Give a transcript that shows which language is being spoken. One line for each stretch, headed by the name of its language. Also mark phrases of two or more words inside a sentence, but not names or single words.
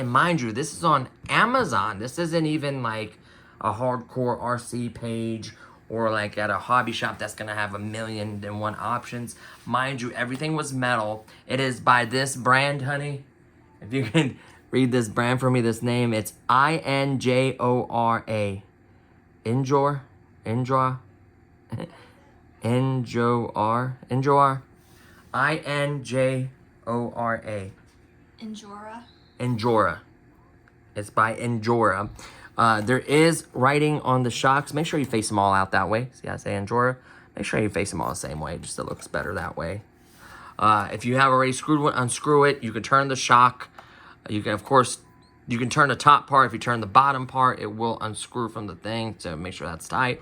English: And mind you, this is on Amazon. This isn't even like a hardcore RC page or like at a hobby shop that's gonna have 1,000,001 options. Mind you, everything was metal. It is by this brand, honey. If you can read this brand for me, this name, it's INJORA. Injor? Injor? Injor? INJORA. Injora. Injora. It's by Injora. There is writing on the shocks. Make sure you face them all out that way. See how I say Injora? Make sure you face them all the same way. Just it looks better that way. If you have already screwed one, unscrew it. You can turn the shock. You can, of course, you can turn the top part. If you turn the bottom part, it will unscrew from the thing to make sure that's tight.